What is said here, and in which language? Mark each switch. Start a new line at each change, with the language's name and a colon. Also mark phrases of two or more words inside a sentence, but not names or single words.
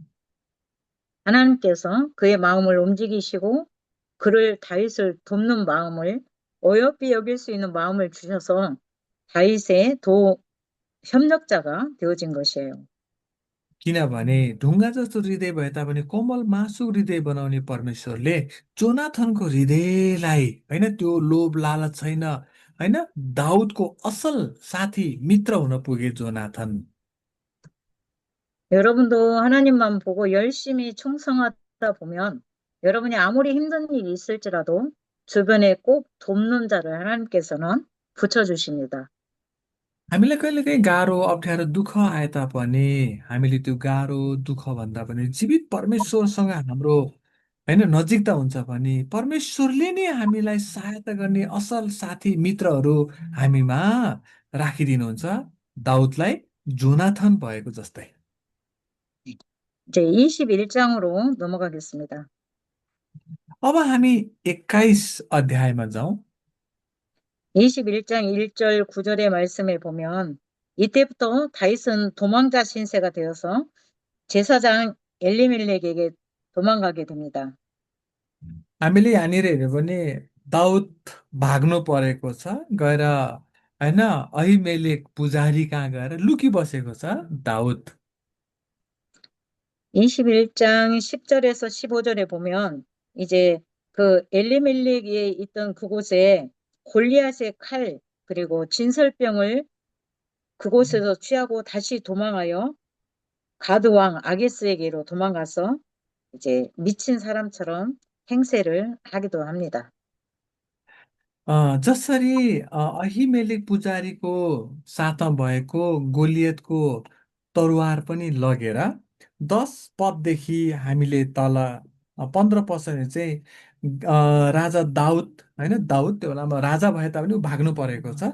Korean: 하나님께서 그의 마음을 움직이시고 그를 다윗을 돕는 마음을 어여삐 여길 수 있는 마음을 주셔서 다윗의 협력자가 되어진 것이에요.
Nepali: किनभने ढुङ्गा जस्तो हृदय भए तापनि कोमल मासु हृदय बनाउने परमेश्वरले जोनाथनको हृदयलाई, होइन, त्यो लोभ लालच छैन, होइन, दाउदको असल साथी मित्र हुन पुगे जोनाथन।
Korean: 여러분도 하나님만 보고 열심히 충성하다 보면 여러분이 아무리 힘든 일이 있을지라도 주변에 꼭 돕는 자를 하나님께서는 붙여주십니다.
Nepali: हामीलाई कहिलेकाहीँ गाह्रो अप्ठ्यारो दुःख आए तापनि हामीले त्यो गाह्रो दुःख भन्दा पनि जीवित परमेश्वरसँग हाम्रो, होइन, नजिकता हुन्छ भने परमेश्वरले नै हामीलाई सहायता गर्ने असल साथी मित्रहरू हामीमा राखिदिनुहुन्छ, दाउदलाई जोनाथन भएको जस्तै।
Korean: 이제 21장으로 넘어가겠습니다.
Nepali: अब हामी 21 अध्यायमा जाउँ।
Korean: 21장 1절 9절의 말씀에 보면 이때부터 다윗은 도망자 신세가 되어서 제사장 엘리멜렉에게 도망가게 됩니다.
Nepali: हामीले यहाँनिर हेऱ्यो भने दाउद भाग्नु परेको छ गएर होइन, अहिमेलेक पुजारी कहाँ गएर लुकी बसेको छ दाउद।
Korean: 21장 10절에서 15절에 보면 이제 그 엘리멜렉에 있던 그곳에 골리앗의 칼 그리고 진설병을 그곳에서 취하고 다시 도망하여 가드 왕 아게스에게로 도망가서 이제 미친 사람처럼 행세를 하기도 합니다.
Nepali: जसरी अहिमेलेक पुजारीको साथमा भएको गोलियतको तरवार पनि लगेर 10 पददेखि हामीले तल 15 पदसम्म चाहिँ राजा दाउद होइन, दाउद त्यो बेलामा राजा भए तापनि ऊ भाग्नु परेको छ।